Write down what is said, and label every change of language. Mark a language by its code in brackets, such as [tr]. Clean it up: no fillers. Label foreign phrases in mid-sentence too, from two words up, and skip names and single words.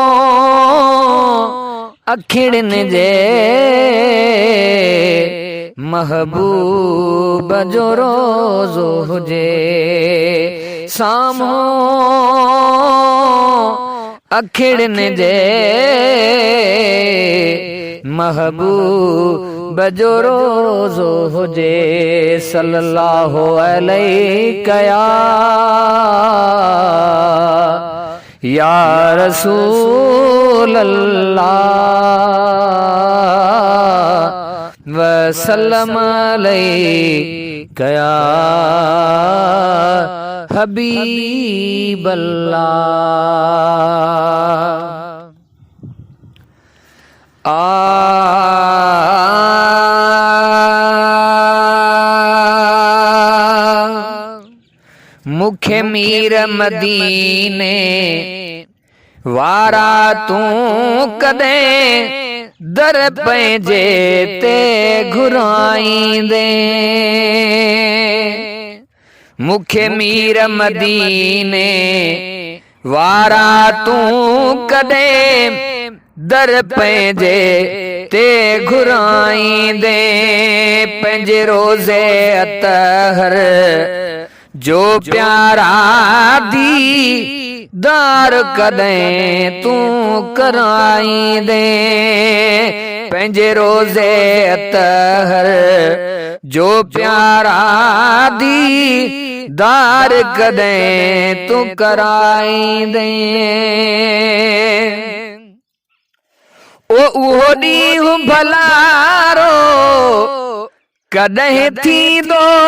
[sd] अखिड़न जे महबूब जो रोज़ो हुजे सामो अखिड़न जे महबूब जो रोज़ो हुजे [ar] صلى الله عليك يا رسول الله وسلم عليك يا حبيب الله [sd] मुखे मीर मदीने वारा तू कदे दर पंहिंजे ते घुराईंदे मुखे मीर मदीने वारा तू कदे दर पंहिंजे ते घुराईंदे पंहिंजे रोज़े अतहर जो प्यारा दीदार कदें तू कराईंदे पंहिंजे रोज़े अतहर जो प्यारा दीदार कदें तू कराईंदे ओ उहो ॾींहुं भलारो कॾहिं थींदो